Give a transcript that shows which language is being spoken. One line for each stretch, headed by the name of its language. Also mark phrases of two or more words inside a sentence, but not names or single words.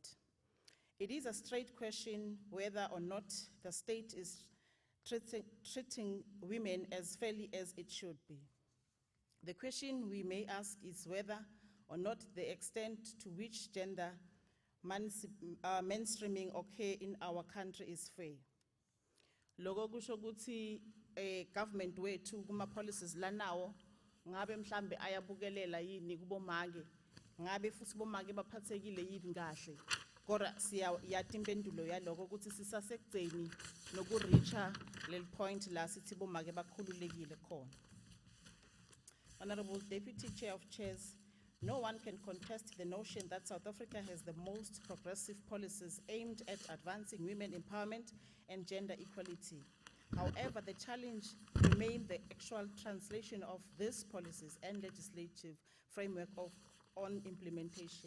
English: It is a straight question whether or not the state is treating women as fairly as it should be. The question we may ask is whether or not the extent to which gender mainstreaming occur in our country is fair.
Swati: Loko kusho ukuthi government wethu kuma policies lanawo ngabe mhlambe ayabukelela yini kubomake, ngabe futhi bomake baphathekile yini kahle. Kodwa siyayati impendulo yaloko ukuthi sisasekugceni nokureacha lel point la sithi bomake bakhululekile khona.
English: Honorable Deputy Chair of Chairs, no one can contest the notion that South Africa has the most progressive policies aimed at advancing women empowerment and gender equality. However, the challenge remains the actual translation of these policies and legislative framework on implementation.